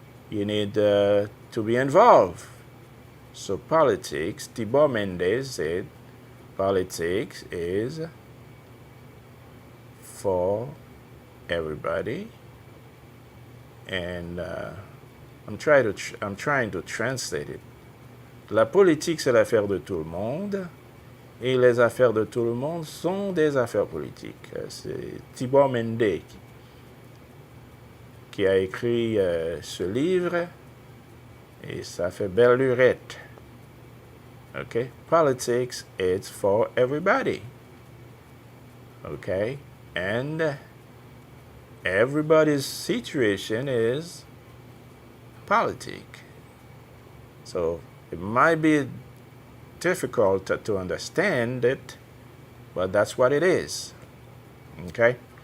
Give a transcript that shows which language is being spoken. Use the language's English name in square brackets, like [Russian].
[English] You need to be involved. So politics, Tibor Mendes said, politics is for everybody, and I'm trying to translate it. [French] La politique, c'est l'affaire de tout le monde, et les affaires de tout le monde sont des affaires politiques. C'est Tibor Mende qui a écrit ce livre, et ça fait belle lurette. [English] Okay? Politics is for everybody. Okay? And everybody's situation is politic. So it might be difficult to understand it, but that's what it is. Okay?